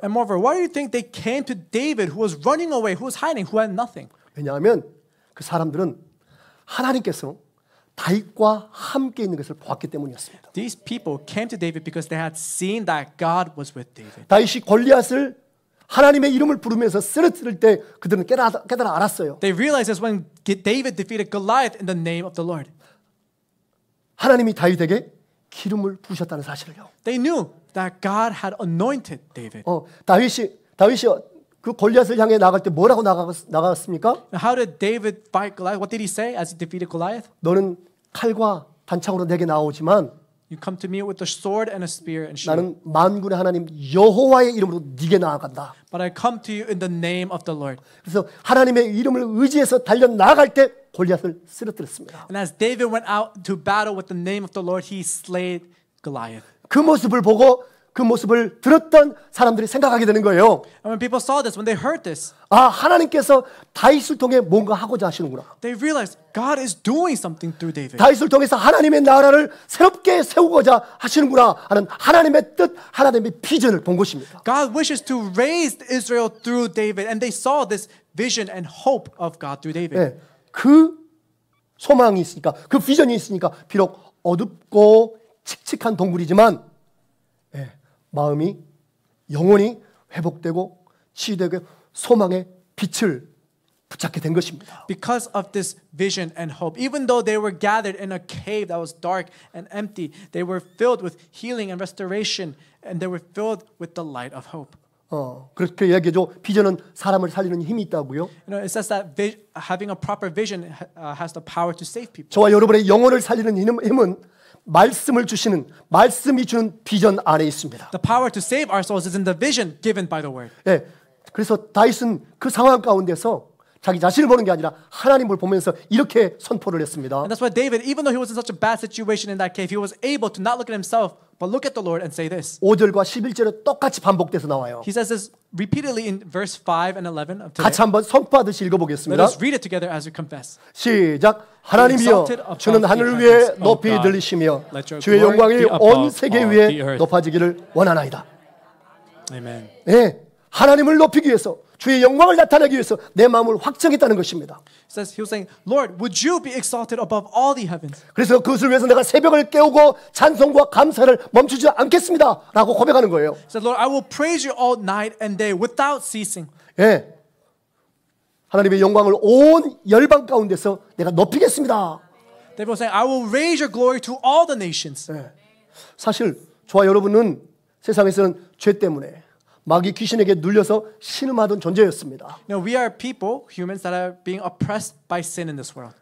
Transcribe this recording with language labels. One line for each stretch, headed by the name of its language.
English: And moreover, why do you think they came to David, who was running away, who was hiding, who had nothing?
Korean: 왜냐하면 그 사람들은 하나님께서 다윗과 함께 있는 것을 보았기 때문이었습니다.
English: These people came to David because they had seen that God was with David.
Korean: 다윗이 골리앗을 하나님의 이름을 부르면서 쓰러뜨릴 때 그들은 깨달아 알았어요.
English: They realized this when David defeated Goliath in the name of the Lord.
Korean: 하나님이 다윗에게 기름을 부으셨다는 사실을요.
English: They knew that God had anointed David.
Korean: 다윗이 그 골리앗을 향해 나갈 때 뭐라고 나갔습니까?
English: How did David fight Goliath? What did he say as he defeated Goliath?
Korean: 너는 칼과 단창으로 내게 나오지만
English: You come to me with a sword and a spear and shield.
Korean: 나는 만군의 하나님 여호와의 이름으로 네게 나아간다.
English: But I come to you in the name of the Lord.
Korean: 그래서 하나님의 이름을 의지해서 달려 나갈 때 골리앗을 쓰러뜨렸습니다.
English: And as David went out to battle with the name of the Lord, he slayed Goliath.
Korean: 그 모습을 보고 그 모습을 들었던 사람들이 생각하게 되는 거예요.
English: And when people saw this, when they heard this,
Korean: 하나님께서 다윗을 통해 뭔가 하고자 하시는구나.
English: they realized God is doing something through David.
Korean: 다윗을 통해서 하나님의 나라를 새롭게 세우고자 하시는구나 하는 하나님의 뜻, 하나님의 비전을 본 것입니다.
English: God wishes to raise Israel through David, and they saw this vision and hope of God through David.
Korean: 네, 그 소망이 있으니까, 그 비전이 있으니까 비록 어둡고 칙칙한 동굴이지만 마음이 영원히 회복되고 치유되고 소망의 빛을 붙잡게 된 것입니다. Because of this vision and hope, even though they were gathered in a cave that was dark and empty, they were filled with healing and restoration, and they were filled with the light of hope. 그렇게 얘기해줘. 비전은 사람을 살리는 힘이 있다고요.
English: It says that having a proper vision has the power to save people.
Korean: 저와 여러분의 영혼을 살리는 힘은 말씀을 주시는, 말씀이 주는 비전 안에 있습니다.
English: The power to save our souls is in the vision given by the word.
Korean: 예, 그래서 다윗은 그 상황 가운데서 자기 자신을 보는 게 아니라 하나님을 보면서 이렇게 선포를 했습니다.
English: And that's why David, even though he was in such a bad situation in that cave, he was able to not look at himself, but look at the Lord and say this.
Korean: 5절과 11절에 똑같이 반복돼서 나와요.
English: He says this repeatedly in verse 5 and 11 of today.
Korean: 같이 한번 선포하듯이
English: Let
Korean: 읽어보겠습니다.
English: us read it together as we confess.
Korean: 시작. 하나님이여, 주는 하늘 위에 높이 들리시며 주의 영광이 온 세계 위에 높아지기를 원하나이다.
English: Amen.
Korean: 네, 하나님을 높이기 위해서, 주의 영광을 나타내기 위해서 내 마음을 확정했다는 것입니다.
English: He was saying, Lord, would you be exalted above all the heavens?
Korean: 그래서 그것을 위해서 내가 새벽을 깨우고 찬송과 감사를 멈추지 않겠습니다 라고 고백하는 거예요.
English: He said, Lord, I will praise you all night and day without ceasing.
Korean: 예, 하나님의 영광을 온 열방 가운데서 내가 높이겠습니다.
English: They were saying, I will raise your glory to all the nations.
Korean: 예, 사실 저와 여러분은 세상에서는 죄 때문에 마귀 귀신에게 눌려서 신음하던 존재였습니다.
English: We are people, humans that are being oppressed by sin in this world.